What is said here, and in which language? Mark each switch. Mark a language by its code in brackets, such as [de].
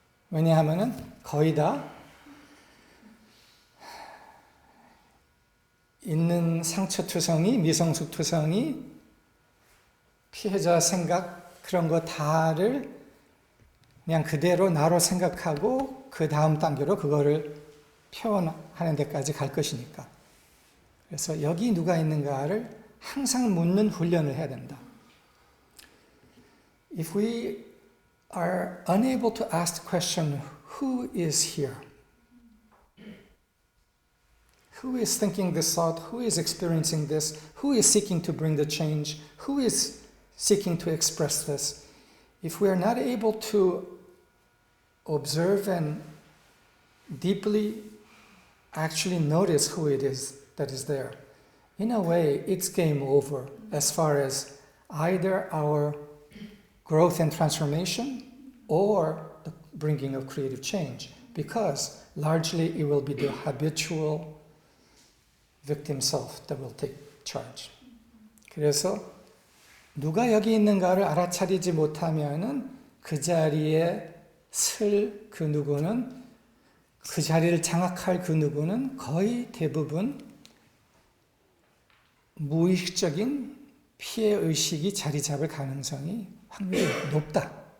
[ko] 왜냐하면은 거의 다 있는 상처투성이, 미성숙투성이, 피해자 생각 그런 거 다를 그냥 그대로 나로 생각하고 그 다음 단계로 그거를 표현하는 데까지 갈 것이니까. 그래서 여기 누가 있는가를 항상 묻는 훈련을 해야 된다. [en] If we are unable to ask the question, who is here? Who is thinking this thought? Who is experiencing this? Who is seeking to bring the change? Who is seeking to express this? If we are not able to observe and deeply actually notice who it is that is there, in a way, it's game over as far as either our growth and transformation or the bringing of creative change, because largely it will be the habitual victim self that will take charge. [ko] 그래서 누가 여기 있는가를 알아차리지 못하면은 그 자리에 쓸 그 누구는, 그 자리를 장악할 그 누구는 거의 대부분 무의식적인 피해의식이 자리 잡을 가능성이 확률이 높다.